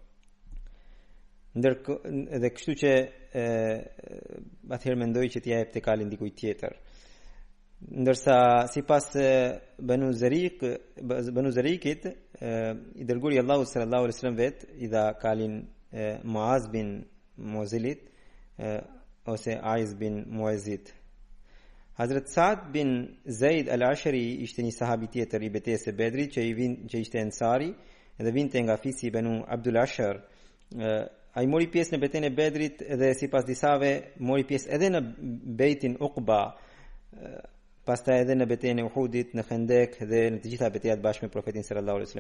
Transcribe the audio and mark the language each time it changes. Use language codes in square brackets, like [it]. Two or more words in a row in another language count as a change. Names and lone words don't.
[sq] Dhe kështu që atëherë mendoj që t'ja jep te kalin dikujt tjetër. Ndërsa sipas Banu Zarikit i dërguari Allahu [ar] صلى الله عليه وسلم [sq] vet i dha kalin Muaz bin Muazilit ose Aiz bin Muazit. Hazrat Saad bin Zaid al-Ashari ishte një sahabi tjetër i betejës së Bedrit që ishte ensari dhe vinte nga fisi Banu Abdul Ashar. Ai mori pjesë në betejën e Bedrit dhe sipas disave mori pjesë edhe në Beitin Uqba, pastaj edhe në betejën e Uhudit, në Khandek dhe në të gjitha betejat bashkë me profetin [ar] صلى الله عليه وسلم.